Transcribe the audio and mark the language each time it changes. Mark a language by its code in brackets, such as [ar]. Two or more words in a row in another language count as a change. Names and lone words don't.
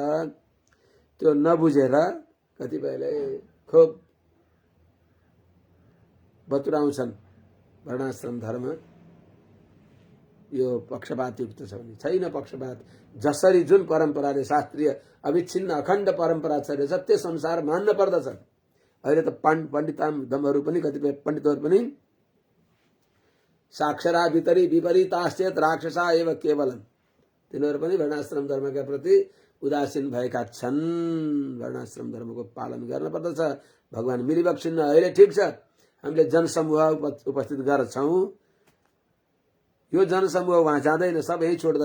[ne] त्यो नबुझेर कतिपयले खुब बतुराउँछन् वर्णाश्रम धर्म यो पक्षपातयुक्त छ भने। छैन पक्षपात। जसरी जुन परम्पराले शास्त्रीय अविच्छिन्न अखण्ड परम्परा छ सत्य संसार मान्न पर्दछ। अहिले त पण्डितहरू पनि, कतिपय पण्डितहरू पनि [sa] साक्षरा वितरी विपरीताश्चेत राक्षसा एव केवलम, [ne] तिनीहरू पनि वर्णाश्रम धर्मका प्रति उदासीन भएका छन्। वर्णाश्रम धर्मको पालन गर्न पर्दछ। भगवान मिलिबक्सिन्न। अहिले ठिक छ हामीले जनसमूह उपस्थित गर्छौं, यो जनसमूह वहाँ जाँदैन, सब यही छोड्दछ।